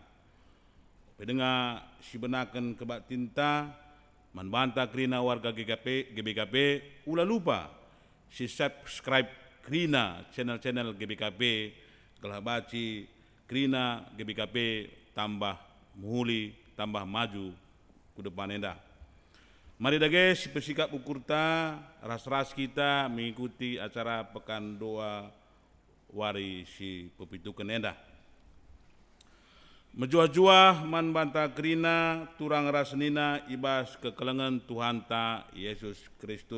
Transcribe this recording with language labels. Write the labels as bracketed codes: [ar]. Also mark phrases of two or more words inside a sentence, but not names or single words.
[btx] Pendengar si benakan kebak tinta, man banta krina warga GBKP, ulah lupa si subscribe krina channel GBKP, kelah baci krina GBKP tambah muhuli, [id] tambah maju ke depan enda. [btx] Mari dah si bersikap ukurta, ras-ras [id] kita mengikuti acara [btx] Pekan Doa Wari si Pepitukan Endah. Menjua-jua man banta krina turang rasnina ibas kekelengan Tuhan ta Yesus Kristus.